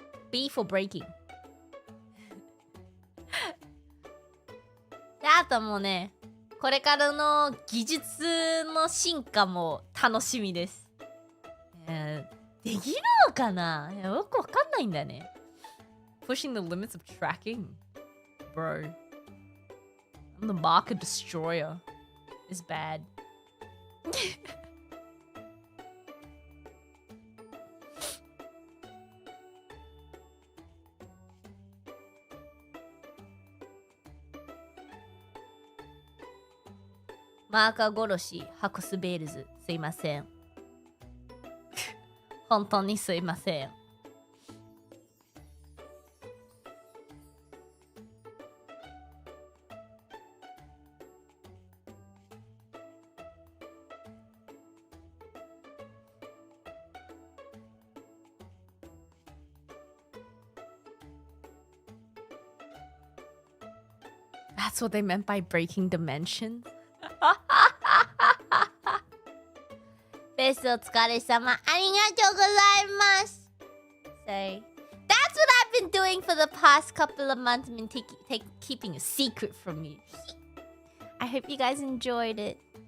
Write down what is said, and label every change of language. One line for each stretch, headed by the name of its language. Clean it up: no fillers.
English: B for breaking
Japanese: で、あともうね、これからの技術の進化も楽しみです。できるのかな？いや、よくわかんないんだよね。
English: Pushing the limits of tracking. Bro. I'm the marker destroyer. It's bad.
Japanese: マーカー殺し、ハクスベールズ。すいません。本当にすいません。
English: That's what they meant by breaking dimensions.
Japanese: フェスお疲れ様。ありがとうございます。
English: Sorry. That's what I've been doing for the past couple of months. I've been keeping a secret from you. I hope you guys enjoyed it.